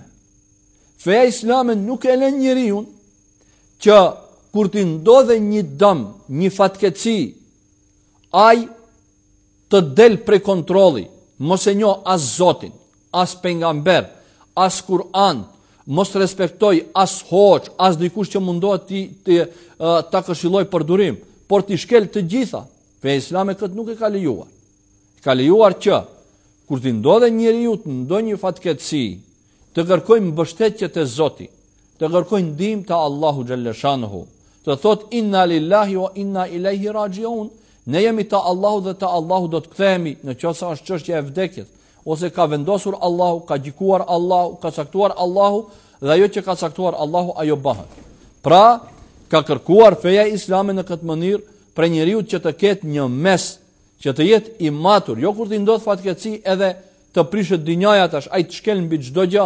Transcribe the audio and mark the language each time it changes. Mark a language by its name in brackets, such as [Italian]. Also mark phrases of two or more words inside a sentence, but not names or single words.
[Albanian] Feja islame nuk e lën njeriun që kur t'i ndodhe një dëm, një fatkeqësi, ai të del prej kontrolli, mos e njoh as Zotin, as pejgamber, as Kur'an, mos respektoj as hoç, as dikush që mundohet ta këshilloj për durim, por t'i shkel të gjitha. Feja islame këtë nuk e ka lejuar. Ka lejuar që kur t'i ndodhe njeriu në ndonjë fatkeqësi, të kërkojmë mbështetje te Zoti, të kërkojmë ndihmë te Allahu xhallashanuhu, të thot [Arabic] إنا لله وإنا إليه راجعون, [Albanian] ne jemi te Allahu dhe te Allahu do të kthehemi nëse është çështje e vdekjes, ose ka vendosur Allahu, ka gjikuar Allahu, ka caktuar Allahu, dhe ajo që ka caktuar Allahu ajo bëhet. Pra, ka kërkuar feja islame në këtë mënyrë për njeriu që të ketë një mes, që të jetë i matur, jo kur t'i ndodh fatkeqësi edhe të prishet dinjaja tash, ai të shkel mbi çdo gjë.